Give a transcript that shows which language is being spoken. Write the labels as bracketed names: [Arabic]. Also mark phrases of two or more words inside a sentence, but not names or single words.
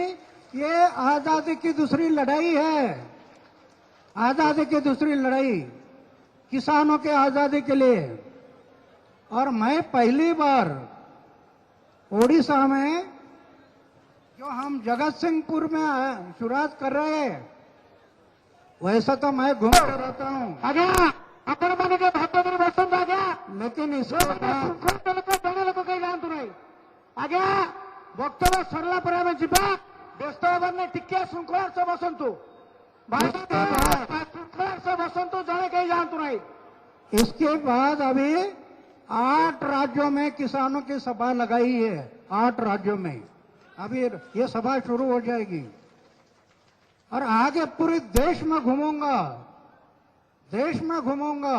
[Hindi] ये आजादी की दूसरी लड़ाई है, आजादी की दूसरी लड़ाई किसानों के आजादी के लिए। और मैं पहली बार ओडिशा में, जो हम जगतसिंहपुर में शुरुआत कर रहे हैं, वैसा तो मैं घूमता रहता हूँ। [Odia] ଆପଣ ମାନେ ଯେ ଭାତ ଦେଇ ବସନ୍ତୁ ଆଜ୍ଞା, [Hindi] लेकिन इसको [Odia] ଜଣେ ଲୋକ କେହି ଯାଆନ୍ତୁ ନାହିଁ ଆଜ୍ଞା। ବକ୍ତବ୍ୟ ସରିଲା ପରେ ଆମେ ଯିବା। ବ୍ୟସ୍ତ ହେବାର ନାହିଁ, ଟିକେ ଶୃଙ୍ଖଳାର ସହ ବସନ୍ତୁ ଭାଇ, ଶୃଙ୍ଖଳାର ସହ ବସନ୍ତୁ, ଜଣେ କେହି ଯାଆନ୍ତୁ ନାହିଁ। [Hindi] इसके बाद अभी 8 राज्यों में किसानों की सभा लगाई है। 8 राज्यों में अभी ये सभा शुरू हो जाएगी। और आगे पूरे देश में घूमूंगा, देश में घूमूंगा।